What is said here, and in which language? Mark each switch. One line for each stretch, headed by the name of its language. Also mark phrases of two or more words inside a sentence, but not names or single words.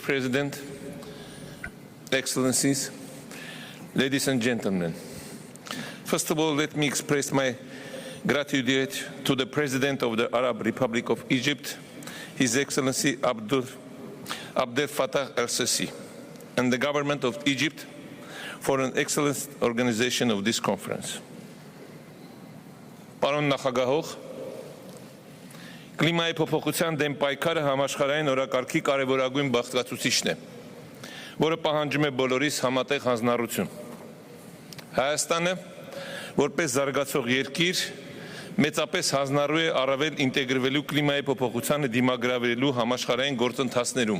English: President, Excellencies, ladies and gentlemen, first of all, let me express my gratitude to the President of the Arab Republic of Egypt, His Excellency Abdelfatah al Sisi, and the government of Egypt for an excellent organization of this conference.
Armenian: Պարոն նախագահող, Կլիմայի փոփոխության դեմ պայքարը համաշխարհային օրակարգի կարևորագույն բաղկացուցիչն է, որը պահանջում է բոլորիս համատեղ հանձնառություն։ Հայաստանը, որպես զարգացող երկիր, մեծապես հանձնառու է առավել ինտեգրվելու կլիմայի փոփոխությանը դիմագրավելու համաշխարհային գործընթացներում։